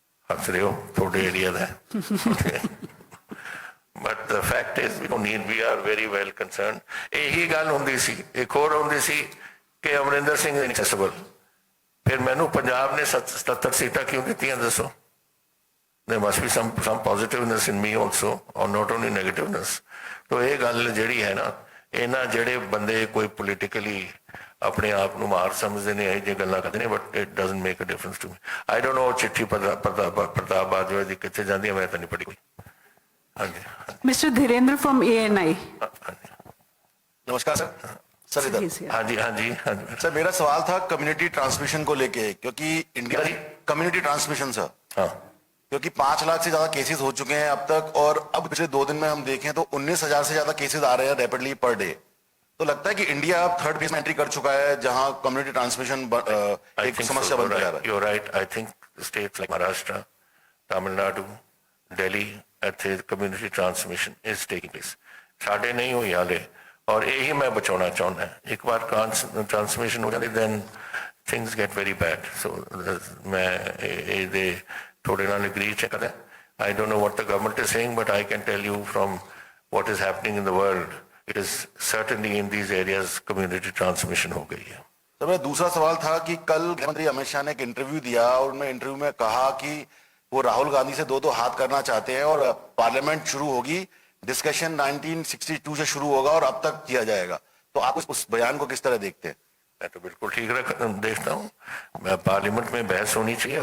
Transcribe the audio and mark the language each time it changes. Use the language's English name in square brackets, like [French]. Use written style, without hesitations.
[Punjabi] ਹੱਸ ਰਹੇ ਹੋ, ਤੁਹਾਡੇ area ਦਾ. but [English] is we don't need, we are very well concerned. [Punjabi] ਇਹੀ ਗੱਲ ਹੁੰਦੀ ਸੀ। ਇੱਕ ਹੋਰ ਹੁੰਦੀ ਸੀ ਕਿ ਅਮਰਿੰਦਰ ਸਿੰਘ inaccessible, ਫਿਰ ਮੈਨੂੰ ਪੰਜਾਬ ਨੇ 77 ਸੀਟਾਂ ਕਿਉਂ ਦਿੱਤੀਆਂ ਦੱਸੋ? [English] There must be some positiveness in me also, or not only negativeness. [Punjabi] तो ਇਹ ਗੱਲ ਜਿਹੜੀ ਹੈ ਨਾ, ਇਹਨਾਂ ਜਿਹੜੇ ਬੰਦੇ ਕੋਈ politically ਆਪਣੇ ਆਪ ਨੂੰ ਮਾਰ ਸਮਝਦੇ ਨੇ, ਇਹ ਜੇ ਗੱਲਾਂ ਕਰਦੇ ਨੇ, [English] But it doesn't make a difference to me. I don't know [Punjabi] ਚਿੱਠੀ ਪ੍ਰਤਾਪ ਬਾਜਵਾ ਦੀ ਕਿੱਥੇ ਜਾਂਦੀ ਹੈ, ਮੈਂ ਤਾਂ ਨਹੀਂ ਪੜ੍ਹੀ ਕੋਈ। ਹਾਂਜੀ [English] Mr. Dhirendra from ANI. [Hindi] नमस्कार सर। सर इधर। [English] Yes, yeah. [Punjabi] ਹਾਂਜੀ ਹਾਂਜੀ ਹਾਂਜੀ [Hindi] सर मेरा सवाल था कम्युनिटी ट्रांसमिशन को लेके, क्योंकि इंडिया जी। कम्युनिटी ट्रांसमिशन सर, [Punjabi] ਹਾਂ। [Hindi] क्योंकि 5 लाख से ज्यादा केसेस हो चुके हैं अब तक, और अब पिछले 2 दिन में हम देखें तो 19,000 से ज्यादा केसेस आ रहे हैं रैपिडली पर डे। तो लगता है कि इंडिया अब 3rd फेज में एंट्री कर चुका है जहां कम्युनिटी ट्रांसमिशन एक समस्या बनता जा रहा है। [English] You're right. I think states like Maharashtra, Tamil Nadu, Delhi, ਇੱਥੇ community transmission is taking place. [Punjabi] ਸਾਡੇ ਨਹੀਂ ਹੋਈ ਹਾਲੇ, ਔਰ ਇਹੀ ਮੈਂ ਬਚਾਉਣਾ ਚਾਹੁੰਦਾ। ਇੱਕ ਵਾਰ ਟਰਾਂਸਮਿਸ਼ਨ ਹੋ ਜਾਂਦੀ [English] Then things get very bad. [Punjabi] ਸੋ ਮੈਂ ਇਹਦੇ ਤੁਹਾਡੇ ਨਾਲ ਐਗਰੀ ਕਰਦਾ। [English] I don't know what the government is saying, but I can tell you from what is happening in the world, it is certainly in these areas community transmission [Hindi] हो गई है। तो मेरा दूसरा सवाल था कि कल गृहमंत्री अमित शाह ने एक इंटरव्यू दिया और उन्होंने इंटरव्यू में कहा कि वो राहुल गांधी से 2 हाथ करना चाहते हैं और पार्लियामेंट शुरू होगी, डिस्कशन 1962 से शुरू होगा और अब तक किया जाएगा। तो आप उस बयान को किस तरह देखते हैं? मैं तो बिल्कुल ठीक देखता हूँ। पार्लियामेंट में बहस होनी चाहिए।